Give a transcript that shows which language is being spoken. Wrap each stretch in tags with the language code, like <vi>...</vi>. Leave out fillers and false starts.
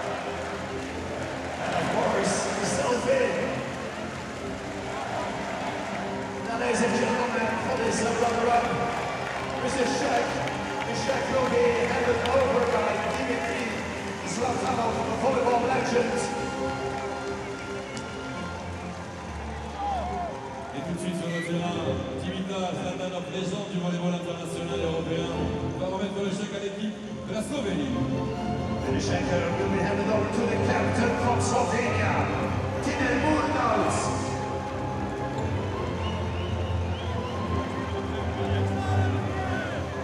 <en>And of course, the selfie. Now, ladies and gentlemen, for this runner-up, Mr. Shek. The Shek will be handed over by Dimitri Zlatanov, the volleyball legend.</en> <fr>Et tout de suite sur le terrain, Dimitar Zlatanov, légende du volleyball international européen, va remettre le chèque à l'équipe de la Slovénie.</fr> <en>The Shek will be handed over to the captain from Slovenia, Tina Murnauts.</en>